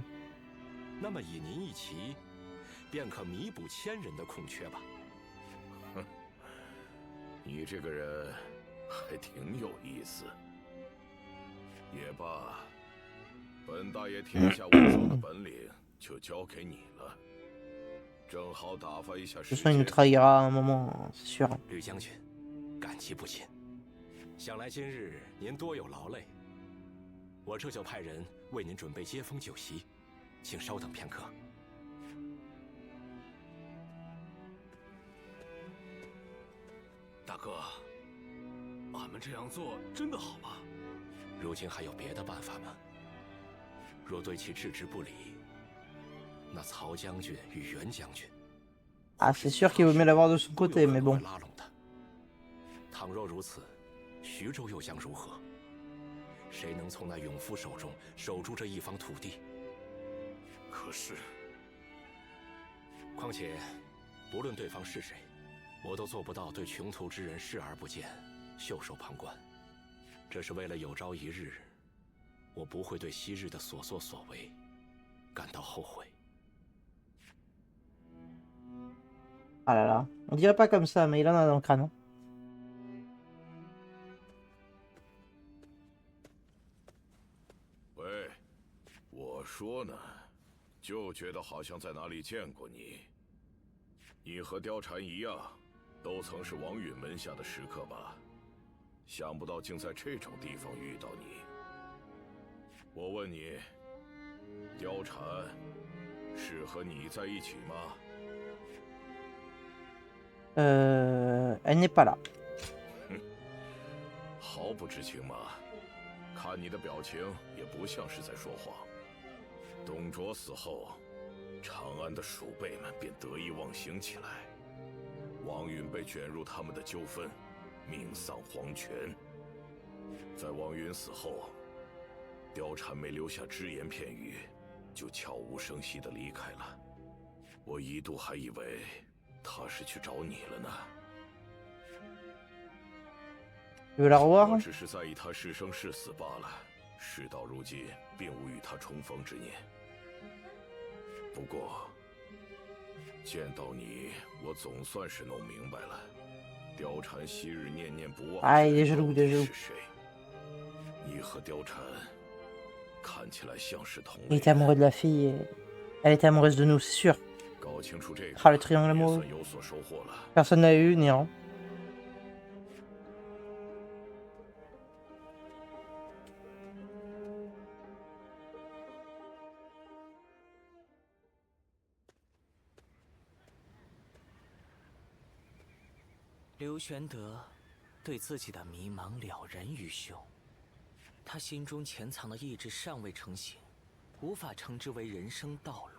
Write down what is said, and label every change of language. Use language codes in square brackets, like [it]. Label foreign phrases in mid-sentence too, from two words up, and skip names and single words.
[zh] 那么以您一骑，便可弥补1000人的空缺吧。哼，你这个人还挺有意思。也罢，本大爷天下无双的本领就交给你了，正好打发一下 [fr] De [zh] 时 [fr] toute façon, il nous [zh] 间。 [fr] trahira à un moment, c'est sûr. [zh] 吕将军，感激不尽。想来今日您多有劳累。我这就派人为您准备接风酒席，请稍等片刻。大哥，俺们这样做真的好吗？如今还有别的办法吗？若对其置之不理，那曹将军与袁将军， [fr] Ah, c'est sûr qu'il vaut mieux l'avoir de son côté, mais bon. [zh] 拉拢他。倘若如此，徐州又将如何？谁能从那勇夫手中守住这一方土地？可是，况且，不论对方是谁，我都做不到对穷途之人视而不见、袖手旁观。这是为了有朝一日，我不会对昔日的所作所为感到后悔。 [fr] Ah là là, on dirait pas comme ça, mais il en a dans le crâne. [zh] 说呢，就觉得好像在哪里见过你。你和貂蝉一样，都曾是王允门下的食客吧？想不到竟在这种地方遇到你。我问你，貂蝉是和你在一起吗？ [fr] elle n'est pas là. [zh] 毫不知情吗？看你的表情，也不像是在说谎。董卓死后，长安的鼠辈们便得意忘形起来，王允被卷入他们的纠纷，命丧黄泉。在王允死后，貂蝉没留下只言片语，就悄无声息地离开了。我一度还以为他是去找你了呢。 [fr] Tu veux la [zh] 我 [fr] revoir? [zh] 只是在意他是生是死罢了，事到如今，并无与他重逢之念。不过，见到你，我总算是弄明白了，貂蝉昔日念念不忘哎也是到路也是路底是谁。你和貂蝉看起来像是同 [fr] Il [zh] 类 [fr] était amoureux de la fille. Elle était amoureuse de nous, c'est sûr. [zh] 搞清楚这个， [fr] Ah, le triangle [zh] 也 [fr] amoureux. [zh] 算有所收获了。 [fr] Personne n'a eu, ni un. [zh] Liu Xuande 对自己的迷茫了然于胸，他心中潜藏的意志尚未成型，无法称之为人生道路。